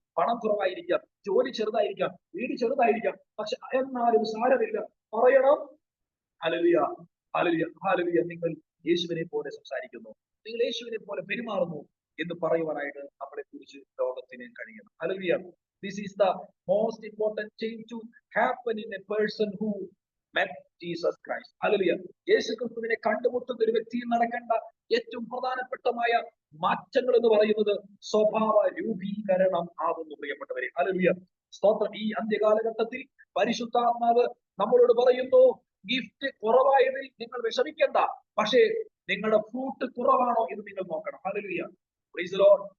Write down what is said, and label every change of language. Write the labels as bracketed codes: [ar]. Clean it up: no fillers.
[ml] പണം കുറവായിരിക്കാം, ജോലി ചെറുതായിരിക്കാം, വീട് ചെറുതായിരിക്കാം, പക്ഷെ എന്നാലും സാരമില്ല, പറയണം. Hallelujah, hallelujah, hallelujah. നിങ്ങൾ യേശുവിനെ പോലെ സംസാരിക്കുന്നു, നിങ്ങൾ യേശുവിനെ പോലെ പെരുമാറുന്നു എന്ന് പറയുവാനായിട്ട് നമ്മളെ കുറിച്ച് ലോകത്തിന് കഴിയണം. Hallelujah. [en] This is the most important change to happen in a person who met Jesus Christ. [ml] Hallelujah. യേശു ക്രിസ്തുവിനെ കണ്ടുമുട്ടുന്ന ഒരു വ്യക്തിയിൽ നടക്കേണ്ട ഏറ്റവും പ്രധാനപ്പെട്ടമായ മാറ്റങ്ങൾ എന്ന് പറയുന്നത് സ്വഭാവ രൂപീകരണം ആകുന്നു, പ്രിയപ്പെട്ടവരെ. ഹല്ലേലൂയ. സ്തോത്രം. ഈ അന്ത്യകാലഘട്ടത്തിൽ പരിശുദ്ധാത്മാവ് നമ്മളോട് പറയുന്നു, ഗിഫ്റ്റ് കുറവായതിൽ നിങ്ങൾ വിഷമിക്കേണ്ട, പക്ഷേ നിങ്ങളുടെ ഫ്രൂട്ട് കുറവാണോ എന്ന് നിങ്ങൾ നോക്കണം. ഹല്ലേലൂയ. Praise the Lord.